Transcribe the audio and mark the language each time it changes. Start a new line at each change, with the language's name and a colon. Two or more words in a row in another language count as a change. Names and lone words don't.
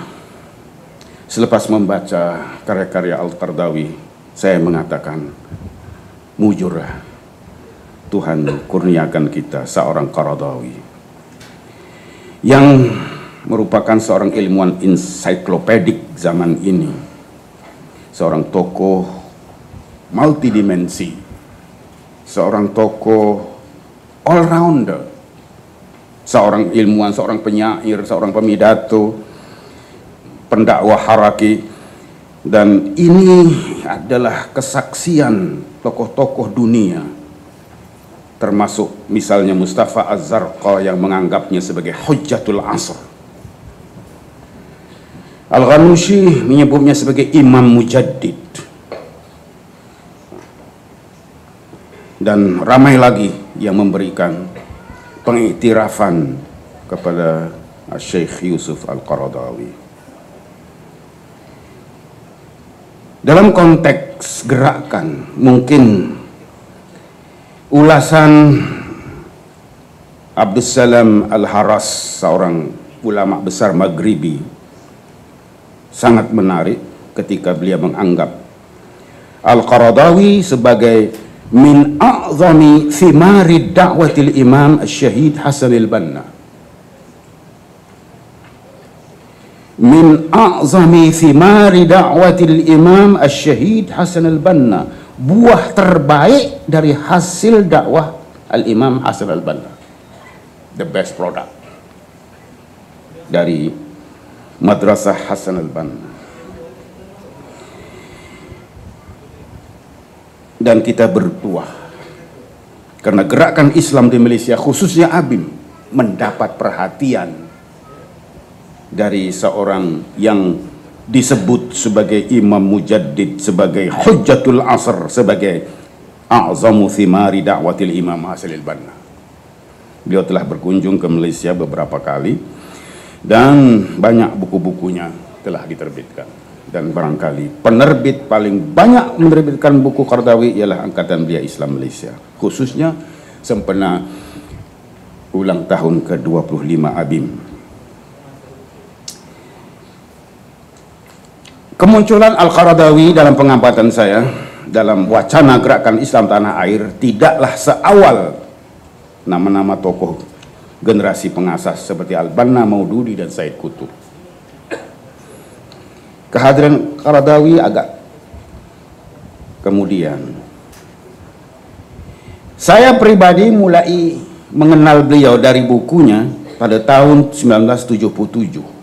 Malay: Selepas membaca karya-karya Al-Qaradawi, saya mengatakan, mujurlah Tuhan kurniakan kita seorang Qaradawi yang merupakan seorang ilmuwan ensiklopedik zaman ini, seorang tokoh multidimensi, seorang tokoh all-rounder, seorang ilmuwan, seorang penyair, seorang pemidato, pendakwah haraki. Dan ini adalah kesaksian tokoh-tokoh dunia, termasuk misalnya Mustafa Az-Zarqa yang menganggapnya sebagai
Arabic: حجة العصر.
Malay: Al-Ghanushi menyebutnya sebagai imam mujaddid. Dan ramai lagi yang memberikan pengiktirafan kepada Syekh Yusuf Al-Qaradawi. Dalam konteks gerakan, mungkin ulasan Abdus Salam Al-Haras, seorang ulama besar Maghribi, sangat menarik ketika beliau menganggap Al-Qaradawi sebagai
Arabic: من أعظم ثمار دعوة الإمام الشهيد حسن البنا. من أعظم ثمار دعوة الإمام الشهيد حسن البنا,
Malay: buah terbaik dari hasil dakwah al-Imam Hasan al-Banna,
English: the best product
Malay: dari Madrasah Hasan al-Banna. Dan kita bertuah karena gerakan Islam di Malaysia, khususnya ABIM, mendapat perhatian dari seorang yang disebut sebagai imam mujaddid, sebagai
Arabic: حجة العصر,
Malay: sebagai
Arabic: أعظم ثمار دعوة الإمام حسن البنا.
Malay: Beliau telah berkunjung ke Malaysia beberapa kali dan banyak buku-bukunya telah diterbitkan. Dan barangkali penerbit paling banyak menerbitkan buku Qaradawi ialah Angkatan Belia Islam Malaysia, khususnya sempena ulang tahun ke-25 ABIM. Kemunculan Al-Qaradawi dalam pengamatan saya dalam wacana gerakan Islam tanah air tidaklah seawal nama-nama tokoh generasi pengasas seperti Al-Banna, Maududi, dan Said Qutb. Kehadiran Qaradawi agak kemudian. Saya pribadi mulai mengenal beliau dari bukunya pada tahun 1977.